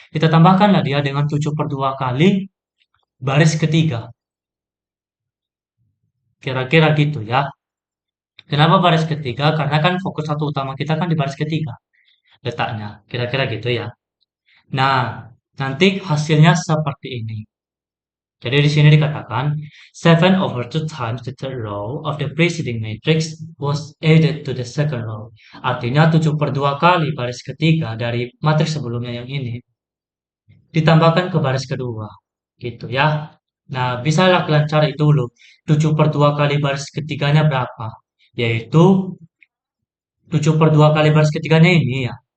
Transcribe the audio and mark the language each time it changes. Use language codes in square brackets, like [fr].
[id] Kita tambahkanlah dia dengan 7/2 kali baris ketiga. Kira-kira gitu ya. Kenapa baris ketiga? Karena kan fokus satu utama kita kan di baris ketiga letaknya. Kira-kira gitu ya. Nah, nanti hasilnya seperti ini. Jadi di sini dikatakan [en] 7/2 times the third row of the preceding matrix was added to the second row. [id] Artinya 7/2 kali baris ketiga dari matriks sebelumnya yang ini ditambahkan ke baris kedua. Gitu ya. Nah, bisalah kalian cari dulu. 7 per 2 kali baris ketiganya berapa? Yaitu 7 per 2 kali baris ketiganya ini ya.